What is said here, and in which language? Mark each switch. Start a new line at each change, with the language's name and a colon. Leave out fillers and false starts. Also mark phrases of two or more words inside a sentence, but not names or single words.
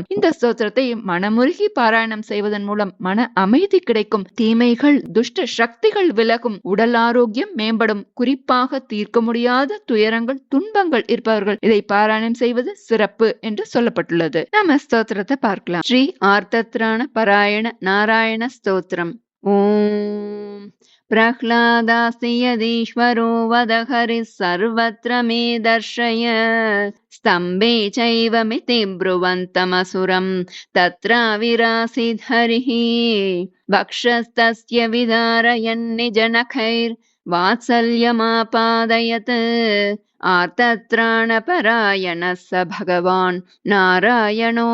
Tamil: இந்த ஸ்தோத்திரத்தை மனமுருகி பாராயணம் செய்வதன் மூலம் மன அமைதி கிடைக்கும், தீமைகள் துஷ்ட சக்திகள் விலகும், உடல் ஆரோக்கியம் மேம்படும், குறிப்பாக தீர்க்க முடியாத துயரங்கள் துன்பங்கள் இருப்பவர்கள் இதை பாராயணம் செய்வது சிறப்பு என்று சொல்லப்பட்டுள்ளது. நாம ஸ்தோத்திரத்தை பார்க்கலாம். ஸ்ரீ ஆர்த்தத்ரான பராயண நாராயண ஸ்தோத்திரம்.
Sanskrit: ஓம் प्रह्लादास्ति यदीश्वरो वद हरिः सर्वत्र मे दर्शय स्तम्भे चैवमिति ब्रुवन्तमसुरं तत्राविरासीद् हरिः वक्षस्तस्य विदारयन्निजनखैर्वात्सल्यमापादयत् आर्तत्राणपरायणः स भगवान् नारायणो